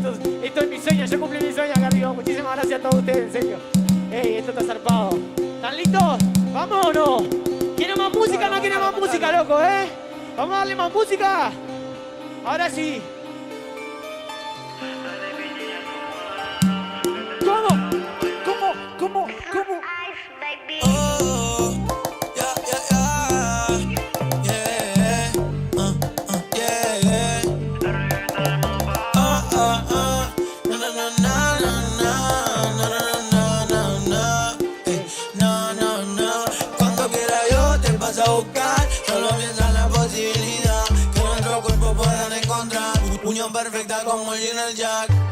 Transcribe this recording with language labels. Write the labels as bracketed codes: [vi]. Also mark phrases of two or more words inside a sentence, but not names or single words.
[es] Esto es mi sueño, yo cumplí mi sueño acá arriba. Muchísimas gracias a todos ustedes, en serio. Ey, esto está zarpado. ¿Están listos? ¿Vamos o no? ¿Quieren más música? ¿No quieren más música, loco, Vamos a darle más música. Ahora sí. ¿Cómo? [en] Oh, yeah, yeah, yeah, yeah. [es] No. Cuando quiera yo te paso a buscar. Solo piensa en la posibilidad que nuestro cuerpo puedan encontrar unión perfecta como el yin y el yang.